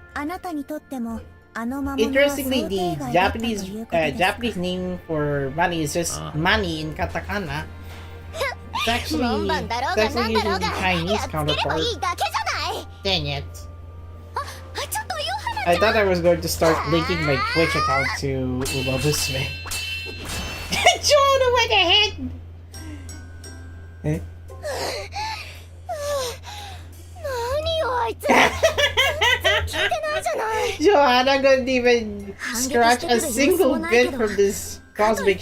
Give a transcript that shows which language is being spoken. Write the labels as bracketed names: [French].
[Japanese] あなたにとってもあの魔物は [English] Interestingly, the Japanese name for money is just money in katakana. It's actually using the Chinese counterpart. Dang it. [Japanese] ちょっとよ。 [English] I thought I was going to start linking my Twitch account to Umabusume. Jono went ahead! Eh? [Japanese] 何よあいつ。全然聞いてないじゃない。 [English] Joanna couldn't even scratch a single bit from this cosmic